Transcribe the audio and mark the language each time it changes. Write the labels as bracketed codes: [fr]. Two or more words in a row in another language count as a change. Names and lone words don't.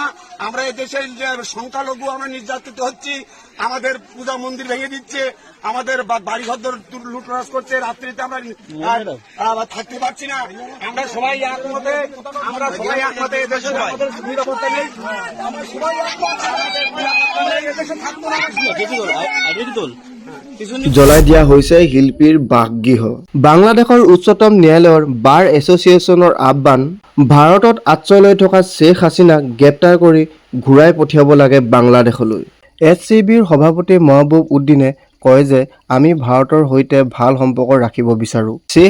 [bn] আমরা এদেশের যে সংখ্যালঘু আমরা নির্যাতিত হচ্ছি, আমাদের পূজা মন্দির ভেঙে দিচ্ছে, আমাদের বাড়িঘর লুটরাজ করছে, রাত্রিতে আমরা থাকতে পারছি না। আমরা সবাই একমতে এদেশে আমাদের নিরাপত্তা নেই, আমরা সবাই এদেশে থাকবো না। [as] জ্বলাই দিয়া হৈছে শিল্পীৰ বাসগৃহ। বাংলাদেশৰ উচ্চতম ন্যায়ালয়ৰ বাৰ এছ'চিয়েশ্যনৰ আহ্বান, ভাৰতত আশ্ৰয় লৈ থকা শ্বেখ হাছিনাক গ্ৰেপ্তাৰ কৰি ঘূৰাই পঠিয়াব লাগে বাংলাদেশলৈ। SCBৰ সভাপতি মহবুব উদ্দিনে কয় যে আমি ভাৰতৰ সৈতে ভাল সম্পৰ্ক ৰাখিব বিচাৰো।